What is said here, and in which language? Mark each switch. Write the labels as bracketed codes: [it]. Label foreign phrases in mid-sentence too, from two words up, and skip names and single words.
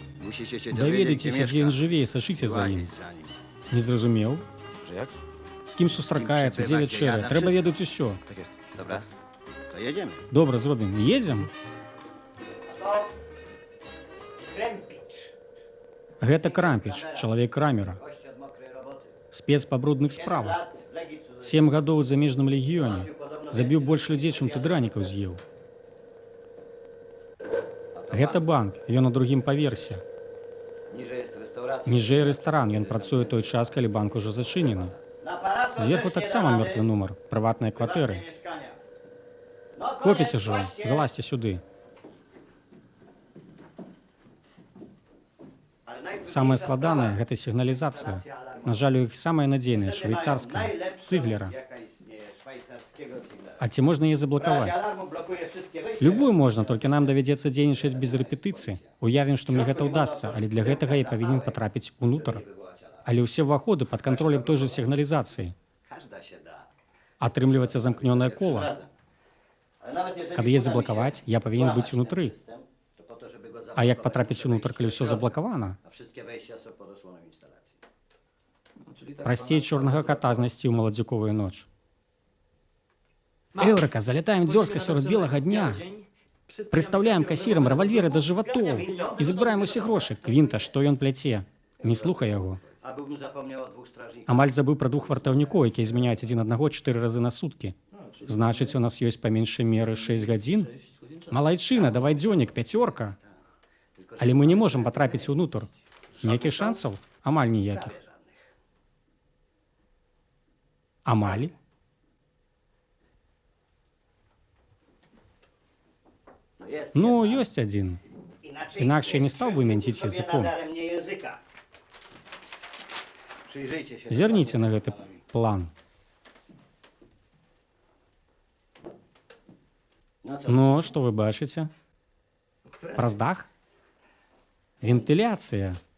[pl] Musicie się [be] Даведайцеся, дзе ён жыве, і сачыце за ім. Не зразумеў? [pl] Że jak? [be] З кім сустракаецца, дзе вячэря. Трэба ведаць усё. [pl] Tak jest. Dobra, to jedziemy. [be] Добра, зробім. Едзем? Гэта Крампіч, чалавек Крамера. [pl] Gość od mokrej roboty. [be] Спец па брудных справах. [pl] Lat w Legii Cudzoziemskiej. [be] 7 гадоў у замежным легіёне. Забіў больш людзей, чым ты дранікаў з'еў. Гэта банк, ён на другім паверсе. [pl] Niżej jest restauracja. [be] Ніжэй рэстаран, ён працуе той час, калі банк ужо зачынены. [pl] Na parasol [be] Зверху [pl] też nie [be] таксама [pl] dawany. [be] мёртвы нумар, прыватныя [pl] Prywatne [be] кватэры. [pl] mieszkania. No, [be] Копіце [pl] koniec, [be] ж, [pl] goście. [be] залазьце сюды. [pl] Ale najtrudniejsza [be] Самае складанае [pl] sprawa- [be] гэта сігналізацыя. На жаль, у іх самая надзейная, [pl] Niestety mają [be] швейцарская, [pl] najlepszą, [be] цыглера. [pl] jaka istnieje, szwajcarskiego cyglera. [be] А ці можна яе [pl] W razie [be] заблакаваць? [pl] alarmu blokuje wszystkie wyjścia. [be] Любую можна, толькі нам давядзецца дзейнічаць без рэпетыцыі. Уявім, што мне гэта ўдасца, але для гэтага я павінен патрапіць унутр. Але ўсе ўваходы пад контролем той жа сігналізацыі. [pl] Każda się da. [be] Атрымліваецца замкнёнае кола. [pl] Razem. Ale nawet jeżeli [be] Каб яе [pl] uda mi się [be] заблакаваць, я павінен [pl] złamać [be] быць [pl] ten [be] унутры. [pl] system, to po to, żeby go [be] А як [pl] zablokować, [be] патрапіць [pl] muszę [be] унутр, [pl] wejść [be] калі [pl] w [be] ўсё [pl] środek, [be] заблакавана? [pl] a wszystkie wejścia są pod osłoną instalacji. [be] Прасцей чорнага ката знайсці ў маладзюковую ноч. Эўрака, залятаем дзёрзка сярод белага дня. Прыстаўляем касірам рэвальверы да жыватоў і забіраем усе грошы. Квінта, што ён пляце? Не слухай яго. [pl] Abym zapomniał o dwóch strażnikach. [be] Амаль забыў пра двух вартаўнікоў, якія змяняюць адзін аднаго 4 разы на суткі. Значыць, у нас ёсць па меншай меры 6 гадзін? Малайчына, давай дзённік, 5. Але мы не можам патрапіць унутр. Ніякіх шансаў? Амаль ніякіх. Амаль? [pl] No jest [be] Ну, [pl] jedna. [be] ёсць адзін. [pl] Inaczej [be] Інакш я не стаў бы мянціць [pl] sobie [be] языком. [pl] nadarem nie języka. Przyjrzyjcie się. [be] Зверніце на гэты план. [pl] No co? [be] Ну, што вы бачыце? Праз дах? Вентыляцыя.